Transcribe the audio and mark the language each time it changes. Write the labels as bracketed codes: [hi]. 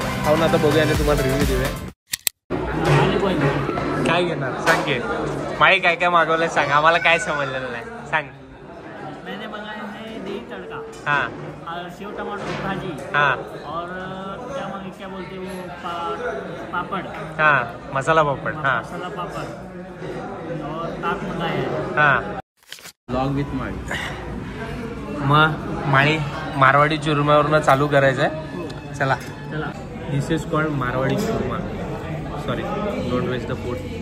[mr] खाऊन आता बघूया आणि तुम्हाला रिव्ह्यू देऊया. काय घेणार सांग की माळी, काय काय मागवलंय सांग, आम्हाला काय समजलेलं नाही सांग. [hi] मैंने मंगाया है दही तड़का, हाँ, और सेव टमाटर की भाजी, हाँ, और क्या बोलते हैं वो पापड़, हाँ, मसाला पापड़, हाँ, मसाला पापड़, और ताक मंगाया है. हाँ. [en] Blog with Mali. [mr] मग माळी मारवाडी चुरम्यावरनं चालू करायचं आहे. चला. [en] This is called Marwadi churma. Sorry, don't waste the food.